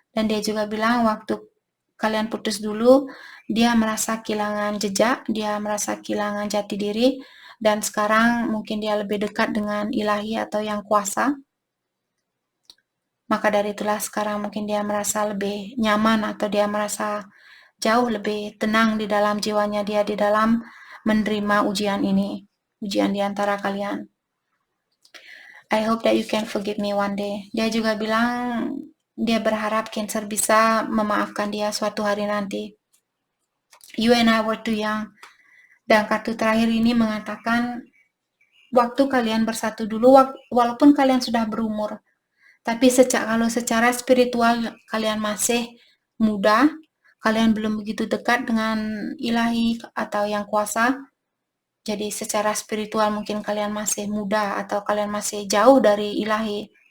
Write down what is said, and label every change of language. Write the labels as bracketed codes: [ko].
[id] Dan dia juga bilang waktu kalian putus dulu, dia merasa kehilangan jejak, dia merasa kehilangan jati diri, dan sekarang mungkin dia lebih dekat dengan ilahi atau yang kuasa. Maka dari itulah sekarang mungkin dia merasa lebih nyaman atau dia merasa jauh lebih tenang di dalam jiwanya dia di dalam menerima ujian ini, ujian di antara kalian. [en] I hope that you can forgive me one day. [id] Dia juga bilang dia berharap Cancer bisa memaafkan dia suatu hari nanti. [en] You and I were too young. [id] Dan kartu terakhir ini mengatakan waktu kalian bersatu dulu, walaupun kalian sudah berumur, tapi kalau secara spiritual kalian masih muda, kalian belum begitu dekat dengan ilahi atau yang kuasa, jadi secara spiritual mungkin kalian masih muda atau kalian masih jauh dari ilahi.